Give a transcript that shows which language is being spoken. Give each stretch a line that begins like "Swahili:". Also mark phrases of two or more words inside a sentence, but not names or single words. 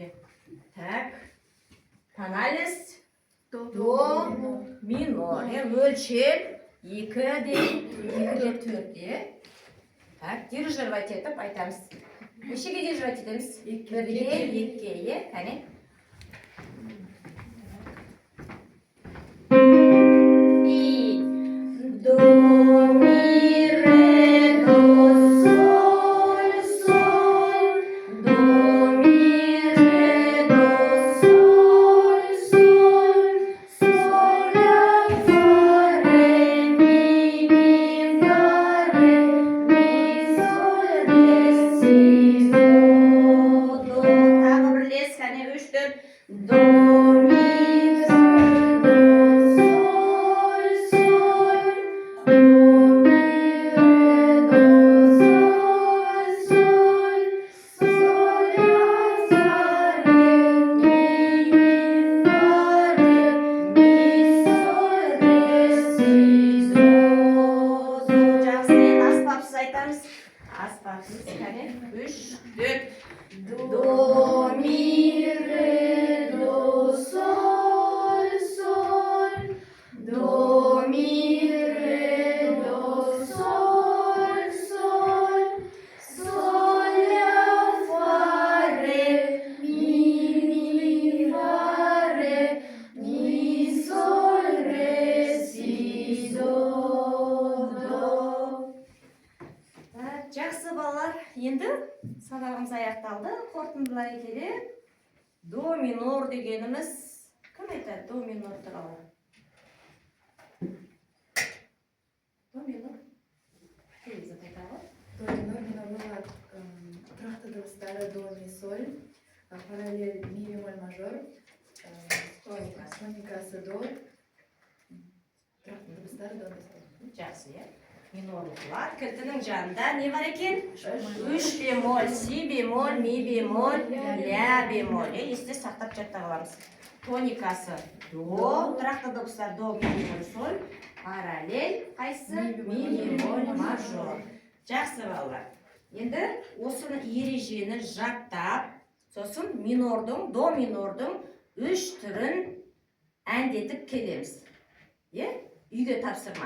Kazakh: Так. Тоналис, до, минор. Өлшем 2-де 4-де. Так, дирижировать етіп айтамыз. Нешеге дирижировать етеміз? 1-ге, 2-ге, кәне? Do, mi, re, do, sol, sol. Do, mi, re, do, sol, sol. Sol, la, fa, re, mi, fa, re, mi, sol, re, si, do, do. Тағы бірлес, кәне 3-4. Do, mi, re, do, sol, sol. Do, mi, re, do, sol, sol. Sol, la, fa, re, mi, fa, re, mi, sol, re, si, do, do. Жақсы, енді аспапсыз айтамыз. Аспапсыз, кәне 3-4. Do, mi, re, do, sol, sol. Do, mi, re, do, sol, sol. Sol, la, fa, re, mi, fa, re, mi, sol, re, si, do, do. Жақсы балалар, енді сабағымыз аяқталды. Қорытындылай келе. До минор дегенimiz кім айтады до минор туралы? До минор. Перизат айтады. До минор минорлы тұрақты дыбыстары до ми соль, параллель ми бемоль мажор, тоникасы до, тұрақты дыбыстары до ми соль. Жақсы, е? Минорлықлар. Кілтінің жанында не бар екен? 3 бемоль, си бемоль, ми бемоль, ля бемоль. Есте сақтап жаттап аламыз. Тоникасы до, тұрақты дыбыстар до, ми бемоль, соль, параллель, қайсы? Ми бемоль, мажор. Жақсы балалар. Енді осыны ережені жаттап, сосын минордың, до минордың 3 түрін әндетіп келеміз. Үйге тапсырма.